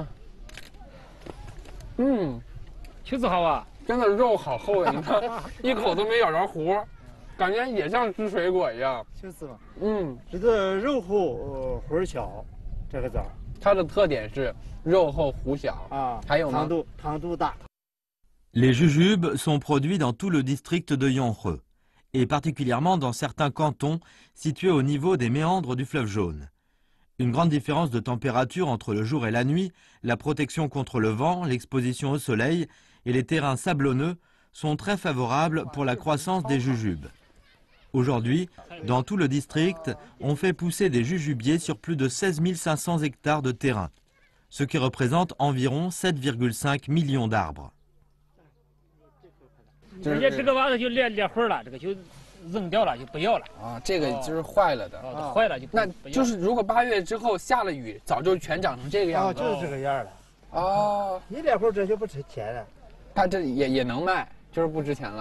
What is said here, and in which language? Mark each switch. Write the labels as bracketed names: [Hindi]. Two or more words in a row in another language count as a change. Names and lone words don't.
[Chinese] 确实好啊。真的肉好厚呀！你看，一口都没咬着核，感觉也像吃水果一样。就是嘛。这个肉厚核小，这个枣。它的特点是肉厚核小啊。还有吗？糖度大。 [French] Les jujubes sont produits dans tout le district de Yonhreux, et particulièrement dans certains cantons situés au niveau des méandres du fleuve Jaune. Une grande différence de température entre le jour et la nuit, la protection contre le vent, l'exposition au soleil et les terrains sablonneux sont très favorables pour la croissance des jujubes. Aujourd'hui, dans tout le district, on fait pousser des jujubiers sur plus de 16 500 hectares de terrain, ce qui représente environ 7,5 millions d'arbres. [Chinese] 人家这个玩意就裂痕了，这个就扔掉了，就不要了啊。这个就是坏了的，坏了就那就是如果8月之后下了雨，早就全长成这个样子。就是这个样了。哦，一裂痕这就不值钱了。它这也能卖，就是不值钱了。